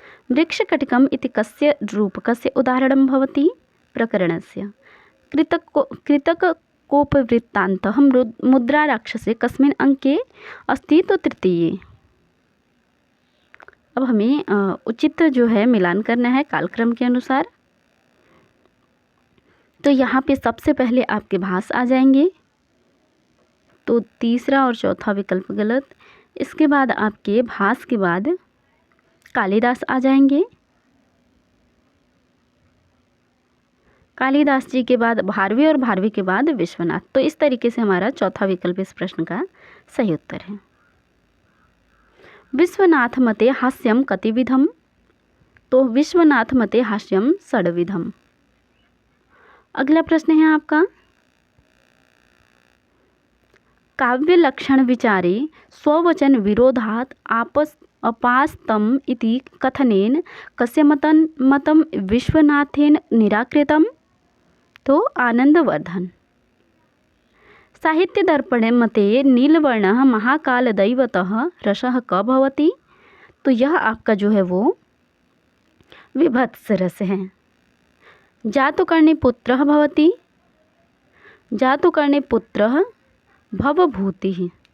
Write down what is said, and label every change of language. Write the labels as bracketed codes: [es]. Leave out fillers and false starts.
[sa] वृक्षकटिकम् इति कस्य रूपकस्य उदाहरणं भवति। प्रकरणस्य। कृतकोपवृत्तान्तः मुद्राराक्षसे कस्मिन् अंके अस्ति। तो तृतीये। [hi] अब हमें उचित जो है मिलान करना है कालक्रम के अनुसार। तो यहाँ पे सबसे पहले आपके भास आ जाएंगे, तो तीसरा और चौथा विकल्प गलत। इसके बाद आपके भास के बाद कालिदास आ जाएंगे, कालिदास जी के बाद भारवी और भारवी के बाद विश्वनाथ। तो इस तरीके से हमारा चौथा विकल्प इस प्रश्न का सही उत्तर है। [sa] विश्वनाथ मते हास्यम कतिविधम। तो विश्वनाथ मते हास्यम षड्विधम। [hi] अगला प्रश्न है आपका, [sa] काव्य लक्षण विचारे स्ववचन विरोधात् अपास्तम इति कथनेन कस्य मतं विश्वनाथेन निराकृतम। तो आनंदवर्धन। साहित्य दर्पणे मते नीलवर्णः महाकालदैवतः रसः क भवति। [hi] तो यह आपका जो है वो विभत्स रस है। [sa] जातुकर्णी पुत्रः भवति। जातुकर्णी पुत्रः भवभूतिः।